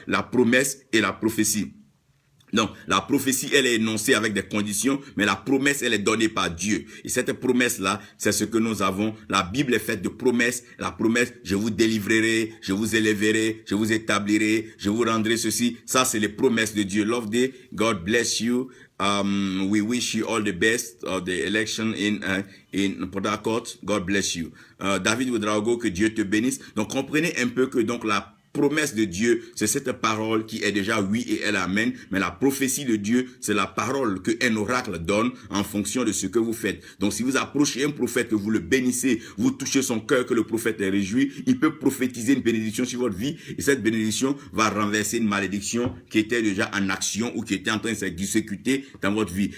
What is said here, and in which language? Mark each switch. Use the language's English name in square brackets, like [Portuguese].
[French] La promesse et la prophétie. Donc, la prophétie, elle est énoncée avec des conditions, mais la promesse, elle est donnée par Dieu. Et cette promesse-là, c'est ce que nous avons. La Bible est faite de promesses. La promesse, je vous délivrerai, je vous élèverai, je vous établirai, je vous rendrai ceci. Ça, c'est les promesses de Dieu. [English] Love day, God bless you. We wish you all the best of the election in Port Harcourt. God bless you. [French] David Ouedraogo, que Dieu te bénisse. Donc, comprenez un peu que donc la promesse de Dieu, c'est cette parole qui est déjà oui et elle amène, mais la prophétie de Dieu, c'est la parole qu'un oracle donne en fonction de ce que vous faites. Donc si vous approchez un prophète, que vous le bénissez, vous touchez son cœur, que le prophète est réjoui, il peut prophétiser une bénédiction sur votre vie et cette bénédiction va renverser une malédiction qui était déjà en action ou qui était en train de s'exécuter dans votre vie.